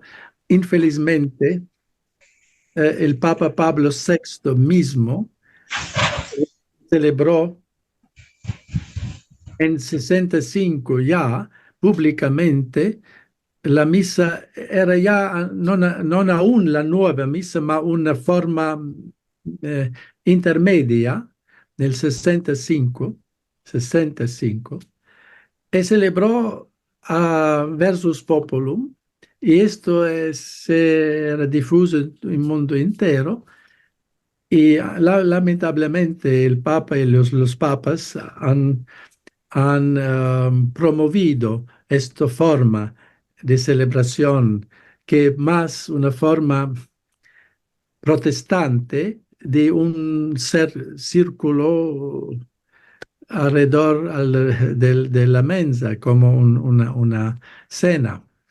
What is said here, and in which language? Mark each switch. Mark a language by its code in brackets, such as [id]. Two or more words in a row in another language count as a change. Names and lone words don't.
[es] Infelizmente, el Papa Pablo VI mismo celebró en 65 ya públicamente la misa, era ya non aún [it] la nuova misa, ma una forma intermedia nel 65, [es] e celebró a [la] Versus Populum, [es] y esto era difuso en el mundo entero. Y lamentablemente el Papa y los papas han promovido esta forma de celebración, que es más una forma protestante de un círculo alrededor de la mensa, como una cena.